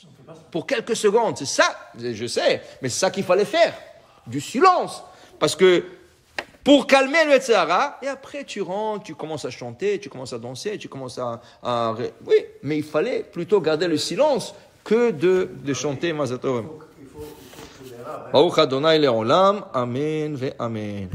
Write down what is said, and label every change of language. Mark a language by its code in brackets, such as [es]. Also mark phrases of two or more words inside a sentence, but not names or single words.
[fr] Pour quelques secondes. C'est ça, je sais, mais c'est ça qu'il fallait faire. Du silence. Parce que pour calmer le tzara, et après tu rentres, tu commences à chanter, tu commences à danser, tu commences à... Oui, mais il fallait plutôt garder le silence que de chanter [he] מזל טוב. ברוך אדני לעולם אמן ואמן.